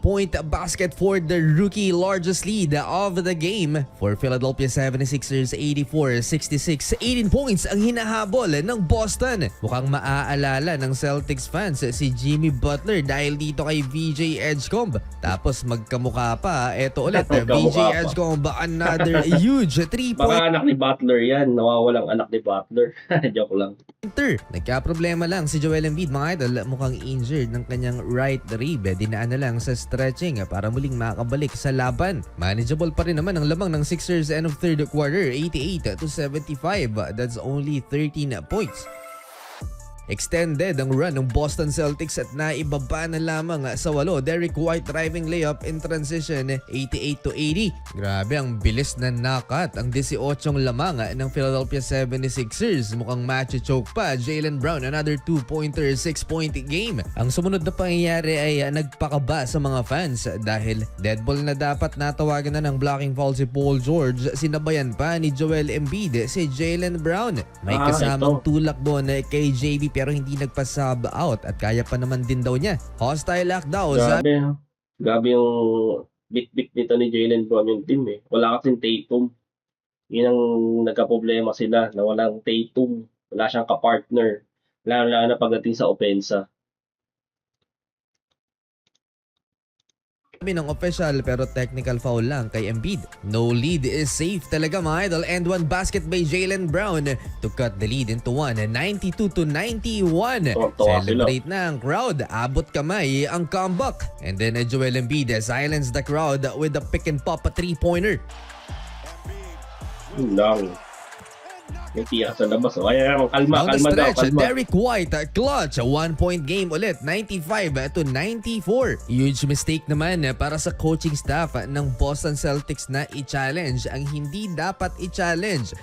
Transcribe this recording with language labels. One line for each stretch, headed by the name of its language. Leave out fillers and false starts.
English: 3-point basket for the rookie, largest lead of the game for Philadelphia 76ers, 84-66.
Filipino: 18 points ang hinahabol ng Boston. Mukhang maaalala ng Celtics fans si Jimmy Butler dahil dito kay VJ Edgecomb. Tapos magkamukha pa, eto ulit, Magkamukha VJ pa.
English: Edgecomb, another huge 3-point
Filipino: Baka anak ni Butler yan. Nawawalang anak ni Butler. Joke lang. Nagka-problema lang si Joel Embiid, mga idol, mukhang injured ng kanyang right rib. Dinaan na lang sa stretching para muling makabalik sa laban. Manageable pa rin naman ang lamang ng Sixers
English: end of third quarter,
Filipino: 88-75.
English: That's only 13 points.
Filipino: Extended ang run ng Boston Celtics at naibaba na lamang sa 8.
English: Derrick White driving layup in transition, 88-80.
Filipino: Grabe, ang bilis na knockout ang 18 lamang ng Philadelphia 76ers. Mukhang match-choke pa.
English: Jaylen Brown, another 2-pointer, 6-point game.
Filipino: Ang sumunod na pangyayari ay nagpakaba sa mga fans dahil dead ball na dapat natawagan na ng blocking foul si Paul George. Sinabayan pa ni Joel Embiid si Jaylen Brown. May kasamang tulak doon kay JB pero hindi nagpa-sub out at kaya pa naman din daw niya.
English: Hostile act
Filipino: daw. Grabe. Grabe yung bit-bit nito ni Jaylen Brown yung team eh. Wala kasing Tatum. Yun ang nagka-problema sila na walang Tatum. Wala siyang ka-partner. Lalo na pagdating sa opensa. ng official pero technical foul lang kay Embiid.
English: No lead is safe
Filipino: talaga, mga idol,
English: and one basket by Jaylen Brown to cut the lead into 1, 92-91.
Filipino: Celebrate na ang crowd, abot kamay ang comeback.
English: And then Joel Embiid silenced the crowd with a pick and pop 3-pointer.
Filipino: Lang. May tiyak sa labas. O, kaya kalma daw, kalma.
English: Derrick White, clutch, 1-point game ulit, 95-94. Huge mistake
Filipino: naman para sa coaching staff ng Boston Celtics na i-challenge ang hindi dapat i-challenge.